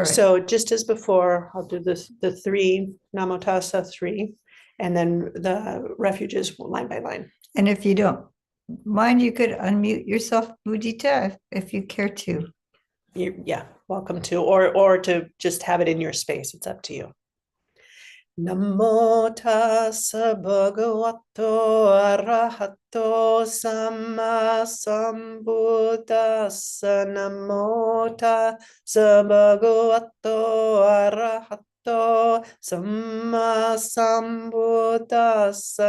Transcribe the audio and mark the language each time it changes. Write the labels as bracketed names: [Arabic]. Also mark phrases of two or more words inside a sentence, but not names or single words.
[English] So just as before, I'll do the 3 [Pali] Namo Tassa [English] 3, and then the refuges line by line. And if you don't mind, you could unmute yourself, Mudita, if you care to. Yeah, welcome to, or to just have it in your space. It's up to you. [Pali] Namo tassa bhagavato arahato samma sambuddhassa. Namo tassa bhagavato arahato samma sambuddhassa.